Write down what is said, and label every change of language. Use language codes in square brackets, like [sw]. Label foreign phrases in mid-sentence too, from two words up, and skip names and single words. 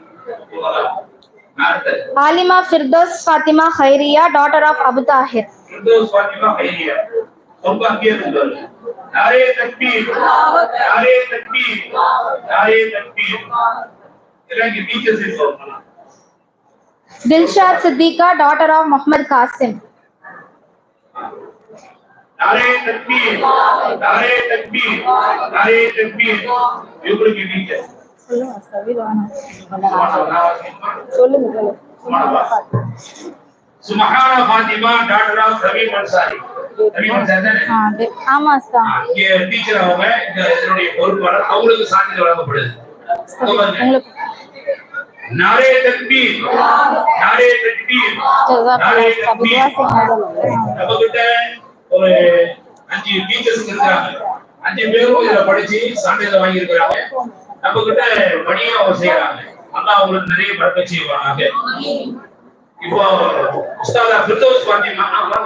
[en] Alima Firdaus Fatima Khairiya, daughter of Abu Tahir. [ta] Firdaus Fatima Khairiya ரொம்ப அங்கேயே இருந்தாரு. [ur] نعرۂ تکبیر نعرۂ تکبیر نعرۂ تکبیر. [ta] இதெல்லாம் இங்க டீச்சர்ஸ் இருக்காங்க. [en] Dilshad Siddiqa, daughter of Muhammad Qasim. [ur] نعرۂ تکبیر نعرۂ تکبیر نعرۂ تکبیر. [ta] இவங்களுக்கு டீச்சர் சொல்லுங்க சவிதானா. சொல்லுங்க. சுமஹானா ஃபாத்திமா [en] doctor of [ta] ரவி அன்சாரி. ரவி அன்சாரி தானே? ஆமா சார். இங்க டீச்சர் அவங்க இதனுடைய பொறுப்பாளர். அவங்களுக்கு சான்றிதழ் வழங்கப்படுது. [ur] نعرۂ تکبیر نعرۂ تکبیر نعرۂ تکبیر. [ta] நம்ம கிட்ட ஒரு 5 டீச்சர்ஸ் இருக்காங்க. 5 பேரும் இத படிச்சு சான்றிதழ் வாங்கி இருக்காங்க. நம்ம கிட்ட பணியா அவங்க செய்யறாங்க. அல்லாஹ் அவங்களுக்கு நிறைய பரக்கத் செய்வாங்க. இப்போ உஸ்தாதா ஃபிர்தௌஸ் ஃபாத்திமா வாங்க.